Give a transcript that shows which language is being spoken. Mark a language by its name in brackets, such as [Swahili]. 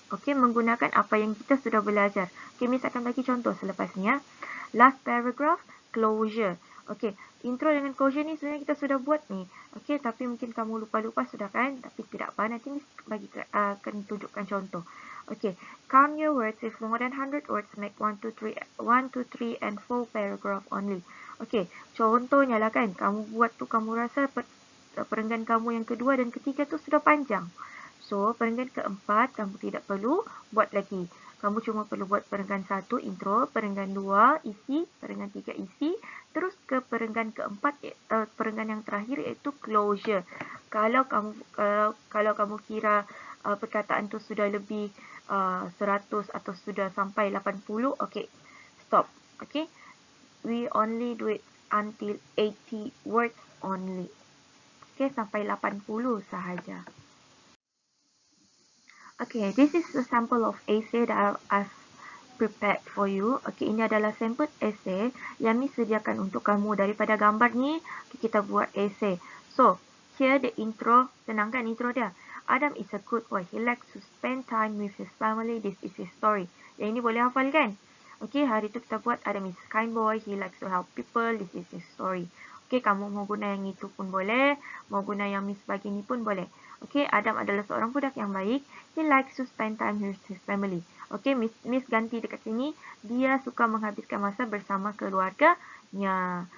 [Malay] Okay, menggunakan apa yang kita sudah belajar. Okay, Miss akan bagi contoh selepas ni ya. [English] Last paragraph, closure. [Malay] Okay, intro dengan closure ni sebenarnya kita sudah buat ni. Okay, tapi mungkin kamu lupa-lupa sudah kan? Tapi tidak apa, nanti Miss akan tunjukkan contoh. [English] Okay, count your words. If more than 100 words, make 1, 2, 3 and 4 paragraph only. [Malay] Okay, contohnya lah kan, kamu buat tu kamu rasa perenggan kamu yang kedua dan ketiga tu sudah panjang. So, perenggan keempat kamu tidak perlu buat lagi. Kamu cuma perlu buat perenggan 1 intro, perenggan 2 isi, perenggan 3 isi, terus ke perenggan keempat, perenggan yang terakhir iaitu closure. Kalau kamu kira perkataan tu sudah lebih 100 atau sudah sampai 80, okay, stop. [English] Okay, we only do it until 80 words only. [Malay] Okay, sampai 80 sahaja. [English] Okay, this is a sample of essay that I've prepared for you. [Malay] Okay, ini adalah sampel essay yang Miss sediakan untuk kamu. Daripada gambar ni, kita buat essay. [English] So, here the intro. [Malay] Senang kan intro dia? [English] Adam is a good boy. He likes to spend time with his family. This is his story. [Malay] Yang ini boleh hafal kan? [English] Okay, [Malay] hari tu kita buat [English] Adam is a kind boy. He likes to help people. This is his story. [Malay] Okay, kamu mau guna yang itu pun boleh. Mau guna yang Miss bagi ni pun boleh. Okay, Adam adalah seorang budak yang baik. [English] He likes to spend time with his family. [Malay] Okay, Miss ganti dekat sini. Dia suka menghabiskan masa bersama keluarganya.